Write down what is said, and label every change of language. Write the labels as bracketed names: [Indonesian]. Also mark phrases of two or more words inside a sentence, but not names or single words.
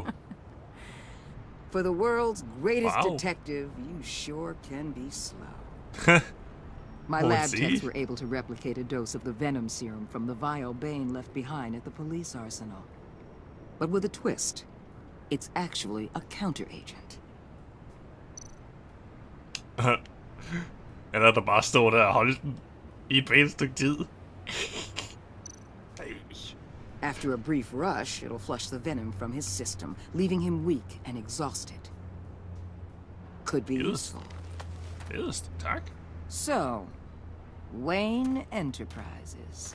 [English] For the world's greatest detective, you sure can be slow. My lab techs were able to replicate a dose of the venom serum from the vial Bane left behind at the police arsenal. But with a twist. It's actually a counteragent. [Danish] Eller der bare står der og holde den I et pænt stykke tid. [English] After a brief rush, it'll flush the venom from his system, leaving him weak and exhausted. Could be useful. Just, tak. So, Wayne Enterprises.